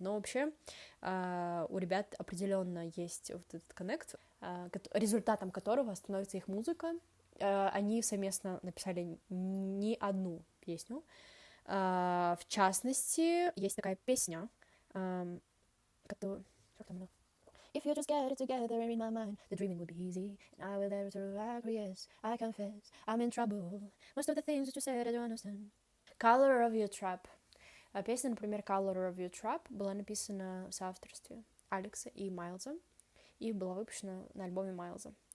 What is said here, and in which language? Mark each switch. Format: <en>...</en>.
<ru>Но вообще у ребят определенно есть вот этот коннект, результатом которого становится их музыка. Они совместно написали не одну песню. В частности, есть такая песня, которую...</ru> <en>If you just get it together in my mind, the dreaming would be easy, and I will never to acquiesce. I confess, I'm in trouble. Most of the things that you said, I don't understand. Color of Your Trap.</en> <ru>Песня, например, Color of Your Trap была написана в соавторстве Алекса и Майлза, и была выпущена на альбоме Майлза.</ru>